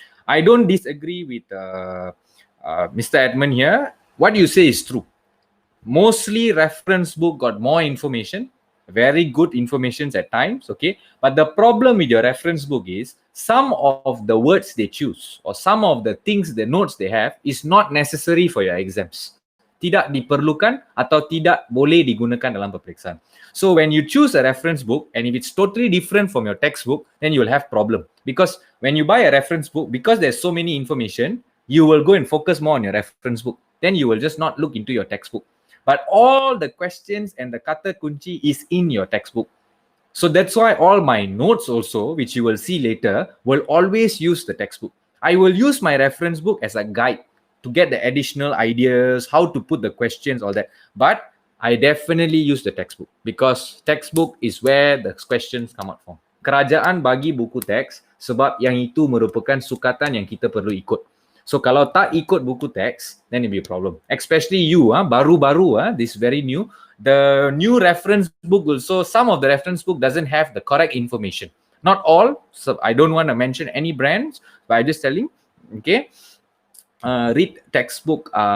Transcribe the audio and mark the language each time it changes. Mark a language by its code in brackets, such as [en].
[en] I don't disagree with Mr. Edmund here. What you say is true. Mostly reference book got more information, very good informations at times, okay? But the problem with your reference book is some of the words they choose or some of the things, the notes they have is not necessary for your exams. [ms] Tidak diperlukan atau tidak boleh digunakan dalam peperiksaan. [en] So when you choose a reference book and if it's totally different from your textbook, then you'll have problem. Because when you buy a reference book, because there's so many information, you will go and focus more on your reference book. Then you will just not look into your textbook. But all the questions and the kata kunci is in your textbook. So that's why all my notes also, which you will see later, will always use the textbook. I will use my reference book as a guide to get the additional ideas, how to put the questions, all that. But I definitely use the textbook because textbook is where the questions come out from. [ms] Kerajaan bagi buku teks sebab yang itu merupakan sukatan yang kita perlu ikut. [en] So [ms] kalau tak ikut buku teks, [en] then it'll be a problem. Especially you, [ms] baru-baru, [en] this very new. The new reference book also, some of the reference book doesn't have the correct information. Not all. So I don't want to mention any brands, but I'm just telling. Okay, read textbook.